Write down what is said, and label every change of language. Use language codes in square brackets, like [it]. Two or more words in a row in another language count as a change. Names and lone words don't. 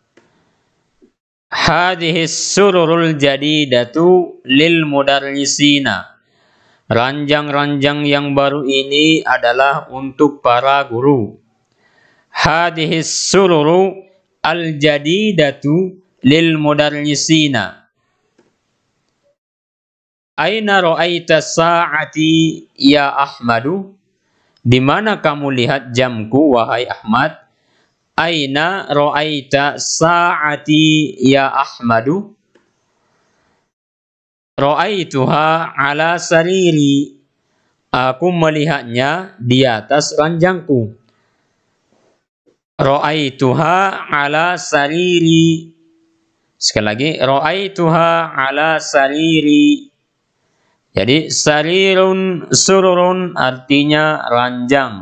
[ar] هذه السرر الجديدة للمدرسين. [id] Ranjang-ranjang yang baru ini adalah untuk para guru. [ar] هذه السرر الجديدة للمدرسين. أين رأيت ساعتي يا أحمد? [id] Di mana kamu lihat jamku wahai Ahmad? [ar] أين رأيت ساعتي يا أحمد? رأيتها على سريري. [id] Aku melihatnya di atas ranjangku. [ar] رأيتها على سريري. [id] Sekali lagi, [ar] رأيتها على سريري. [id] Jadi [ar] سرير سرر [id] artinya ranjang.